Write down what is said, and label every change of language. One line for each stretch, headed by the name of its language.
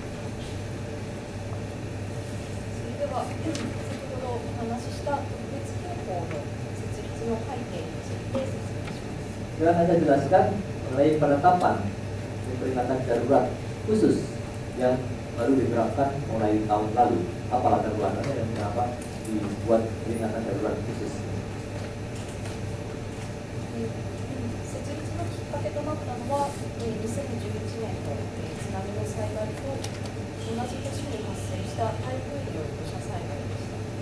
Japanese: それでは先ほどお話しした特別警報の設立の背景について説明します。
Indonesian: Sekarang saya jelaskan mengenai penetapan peringatan darurat khusus yang baru diterapkan mulai tahun lalu. Apa latar belakangnya dan kenapa dibuat peringatan darurat khusus?
Japanese: 設立のきっかけとなったのは2011年の津波の災害と同じ年に発生した台風による土砂災害でした。